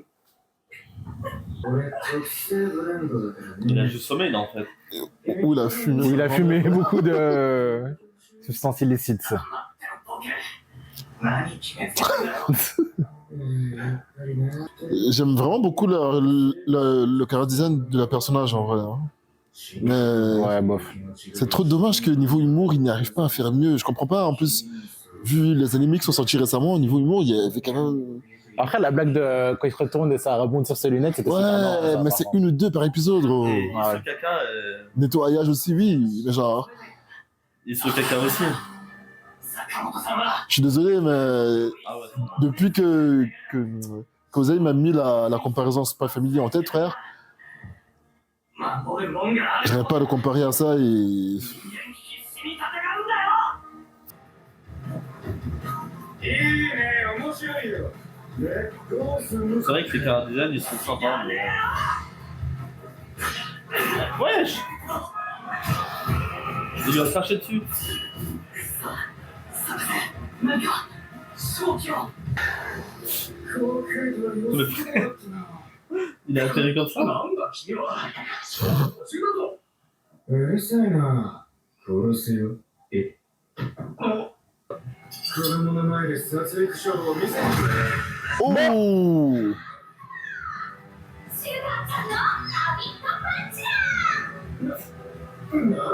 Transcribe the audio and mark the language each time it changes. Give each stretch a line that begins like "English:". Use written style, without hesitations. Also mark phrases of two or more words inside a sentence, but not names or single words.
Japanese: 俺特製ブレンドだからね。
French: Il a juste sommeil là en fait. Ouh, il a fumé. Il a fumé beaucoup de substances illicites.
Japanese: 何決めつけんだよ。やっぱりな。
French: J'aime vraiment beaucoup le chara design de la personnage en vrai. Hein. Mais Ouais, bof. c'est trop dommage que niveau humour, il n'y arrive pas à faire mieux. Je comprends pas. En plus, vu les animés qui sont sortis récemment, au niveau humour, il y avait quand même. Après, la blague de quand il se retourne et ça rebondit sur ses lunettes, c'était super marrant, Ouais, ça, mais par c'est contre. 1 ou 2 par épisode, gros. Et Ouais. ce caca. Nettoyage aussi, oui. Mais genre, Et ce caca aussi.
Japanese: 坂本さんは。
French: je suis désolé, mais Ah ouais. depuis que Kozai m'a mis la comparaison Spy Family en tête, frère,
Japanese: 守るもんがある。
French: j'arrive pas à le comparer à ça et.
Japanese: 必死に戦うんだよ。いいね、面白いよ。ね、どうする
French: C'est vrai que les chara design ils sont sympas. Mais... Wesh. Il lui a craché dessus.
Japanese: なんか、正気を。公開とは良さそうだったな。
French: Il a atterri comme ça.
Japanese: なんだ君は。違うぞ。うるさいな。殺すよ。え。子供の前で殺戮勝負を見せてくれ。 Oh! シュガーちゃんのラビットパンチだ。